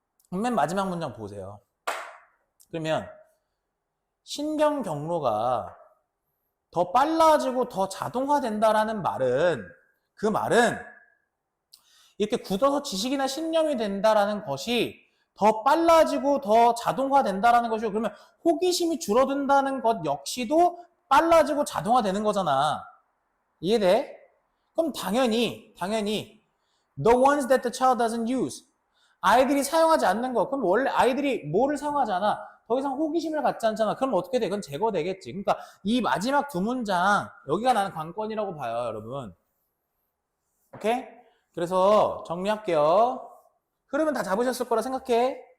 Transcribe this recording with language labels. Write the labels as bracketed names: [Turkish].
[Korean] 맨 마지막 문장 보세요. 그러면 신경 경로가 더 빨라지고 더 자동화된다라는 말은 그 말은 이렇게 굳어서 지식이나 신념이 된다라는 것이 더 빨라지고 더 자동화된다라는 것이고 그러면 호기심이 줄어든다는 것 역시도 빨라지고 자동화되는 거잖아. 이해돼? 그럼 당연히 [English] The ones that the child doesn't use. [Korean] 아이들이 사용하지 않는 거. 그럼 원래 아이들이 뭐를 사용하지 않아? 더 이상 호기심을 갖지 않잖아. 그럼 어떻게 돼? 그건 제거되겠지. 그러니까 이 마지막 두 문장, 여기가 나는 관건이라고 봐요, 여러분. 오케이? 그래서 정리할게요. 흐름은 다 잡으셨을 거라 생각해.